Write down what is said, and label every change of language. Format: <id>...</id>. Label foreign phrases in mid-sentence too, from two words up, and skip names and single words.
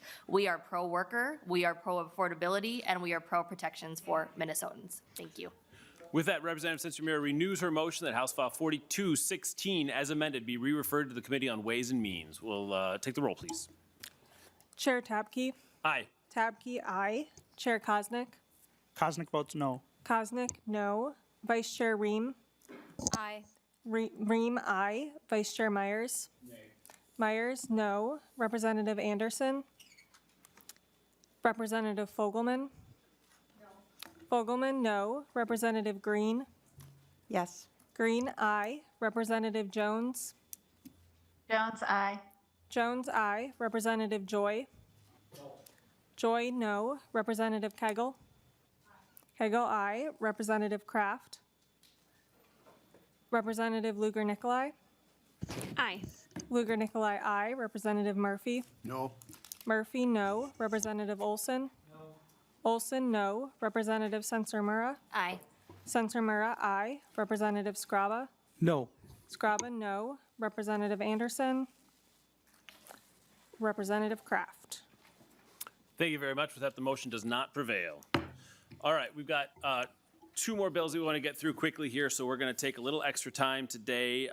<en>We are pro-worker, we are pro-affordability, and we are pro-protections for Minnesotans. Thank you. With that, Representative Sencer-Mura renews her motion that House File 4216, as amended, be re-referred to the Committee on Ways and Means. We'll take the roll, please. Chair Tabke. Aye. Tabke, aye. Chair Kosnick. Kosnick votes no. Kosnick, no. Vice Chair Rehm. Aye. Rehm, aye. Vice Chair Myers. Myers, no. Representative Anderson. Representative Fogelman. Fogelman, no. Representative Green. Yes. Green, aye. Representative Jones. Jones, aye. Jones, aye. Representative Joy. Joy, no. Representative Koegel. Koegel, aye. Representative Kraft. Representative Lugar-Nicolai. Aye. Lugar-Nicolai, aye. Representative Murphy. No. Murphy, no. Representative Olson. No. Olson, no. Representative Sencer-Mura. Aye. Sencer-Mura, aye. Representative Scraba. No. Scraba, no. Representative Anderson. Representative Kraft. Thank you very much. With that, the motion does not prevail. All right, we've got two more bills we want to get through quickly here, so we're going to take a little extra time today.</en>